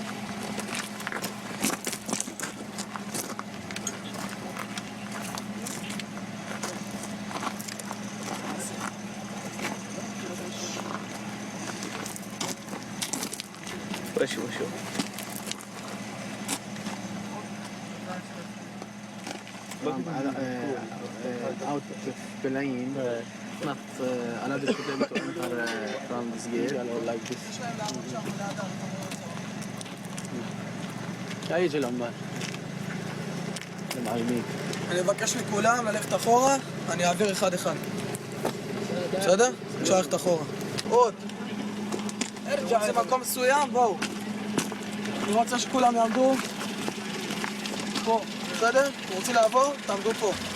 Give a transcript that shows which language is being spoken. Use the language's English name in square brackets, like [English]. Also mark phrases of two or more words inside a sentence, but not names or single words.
[Arabic] شو [English] out of Belain, not allowed to them to enter from this gate like this. [Arabic] هيجي العمال المعلمين. [Hebrew] אני מבקש מכולם ללכת אחורה, אני אעביר אחד. בסדר? אפשר ללכת אחורה. עוד. זה מקום מסוים, בואו. אני רוצה שכולם יעמדו פה, בסדר? אתם רוצים לעבור? תעמדו פה.